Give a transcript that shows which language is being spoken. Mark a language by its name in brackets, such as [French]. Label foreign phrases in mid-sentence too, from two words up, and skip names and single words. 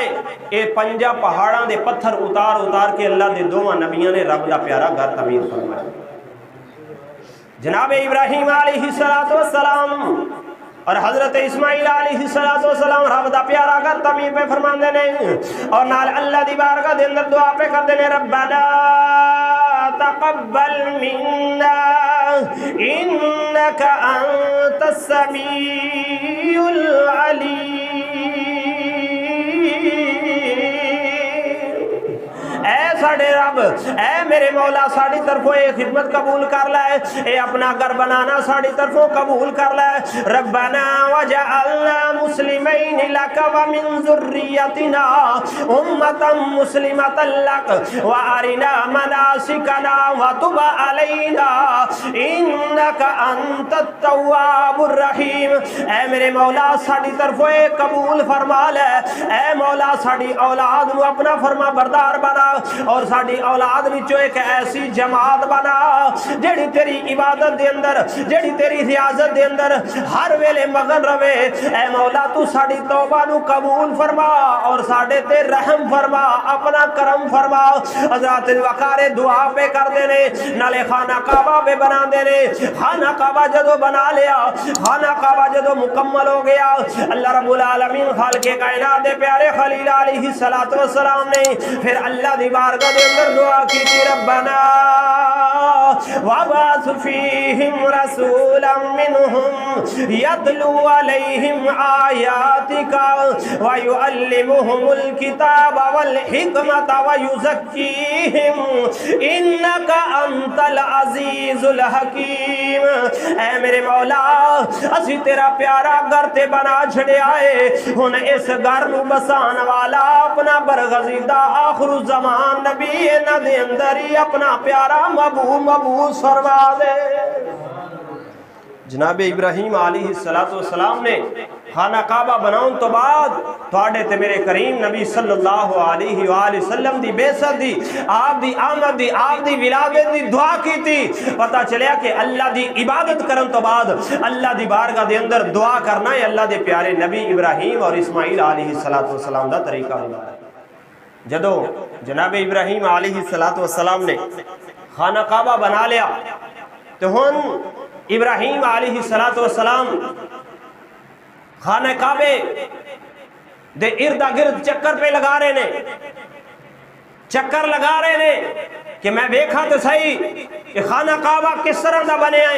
[Punjabi] اے 5 پہاڑاں دے پتھر اتار کے اللہ دے دوواں نبیاں نے رب دا پیارا گھر تعمیر فرمایا. جناب ابراہیم علیہ السلام اور حضرت اسماعیل علیہ السلام رب دا پیارا گھر تعمیر پہ فرماندے نے اور نال اللہ دی بارگاہ دے اندر دعا پہ کردے نے [Arabic] ربنا تقبل منا انک انت السمیع العلیم. [Punjabi] اے ساڈے رب، اے میرے مولا ساڈی طرفوں یہ خدمت قبول کر لے، یہ اپنا گھر بنانا ساڈی طرفوں قبول کر لے. [Arabic] ربنا واجعلنا مسلمين لك ومن ذريتنا أمة مسلمة لك وأرنا مناسكنا وتب علينا إنك أنت التواب الرحيم. [Punjabi] اے میرے مولا ساڈی طرفوں قبول فرما لے، اے مولا ساڈی اولاد نوں اپنا فرما بردار بنا اور ساڈی اولاد وچوں ایک ایسی جماعت بنا جیہڑی تیری عبادت دے اندر، جیہڑی تیری ریاضت دے اندر ہر ویلے مگن روے. اے مولا تو ساڈی توبہ نوں قبول فرما اور ساڈے تے رحم فرما، اپنا کرم فرما. حضرت وقار دعا پے کر دینے، نالے خانہ کعبہ پے بنا دینے. خانہ کعبہ جدوں بنا لیا، خانہ کعبہ جدوں مکمل ہو گیا, اللہ رب العالمین خالق کائنات دے پیارے خلیل [Arabic] عليه الصلاة والسلام [Punjabi] نے فیر اللہ دی بارگاہ دے اندر دعا کی تھی, [Arabic] रब्बना وابعث فيهم رسولا منهم يتلو عليهم آياتك ويعلمهم الكتاب والحكمة ويزكيهم إنك أنت العزيز الحكيم. [Punjabi] اے میرے مولا اسی تیرا پیارا گھر تے بنا چھڈیا ہے، ہن اس گھر نوں بسان والا اپنا برگزیدہ آخر زمان نبی انہاں دے اندر ہی اپنا پیارا مبعوث فرما دے. جناب ابراہیم علیہ السلام نے خانہ کعبہ بناؤن تو بعد تہاڈے تے میرے کریم نبی [Arabic] صلى الله عليه وسلم [Punjabi] دی بعثت دی، آپ دی آمد دی، آپ دی ولادت دی دعا کی تھی. پتا چلیا کہ اللہ دی عبادت کرن تو بعد اللہ دی بارگاہ دے اندر دعا کرنا ہے اللہ دے پیارے نبی ابراہیم اور اسماعیل علیہ السلام دا طریقہ ہوندا ہے. جدوں جناب ابراہیم علیہ السلام نے خانہ کعبہ بنا لیا تو ہن ابراہیم علیہ السلام خانے کعبے دے ارد گرد چکر پے لگا رہے نے، چکر لگا رہے نے کہ میں دیکھاں تو سہی کہ خانہ کعبہ کس طرح کا بنے آئے.